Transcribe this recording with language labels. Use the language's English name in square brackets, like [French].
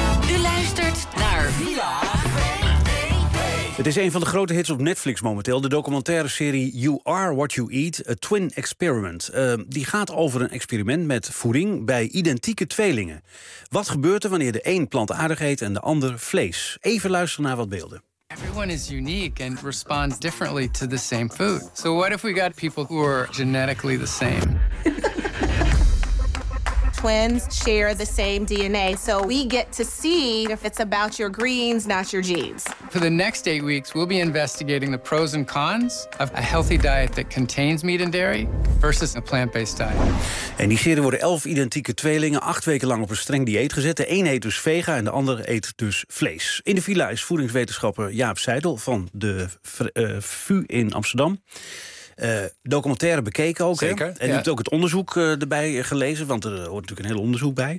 [Dutch] U luistert naar Villa VPP. Het is een van de grote hits op Netflix momenteel. De documentaire serie You Are What You Eat, A Twin Experiment. Die gaat over een experiment met voeding bij identieke tweelingen. Wat gebeurt er wanneer de een plantaardig eet en de ander vlees? Even luisteren naar wat beelden. [English] Everyone is unique and responds differently to the same food. So what if we got people who are genetically the same? twins share the same DNA, so we get to see if it's about your greens, not your genes. For the next 8 weeks, we'll be investigating the pros and cons of a healthy diet that contains meat and dairy versus a plant-based diet. [Dutch] In Nigeria worden 11 identieke tweelingen 8 weken lang op een streng dieet gezet. De een eet dus vega en de ander eet dus vlees. In de villa is voedingswetenschapper Jaap Seidel van de VU in Amsterdam. Documentaire bekeken ook. Zeker. Hè? En je hebt ook het onderzoek erbij gelezen, want er hoort natuurlijk een heel onderzoek bij.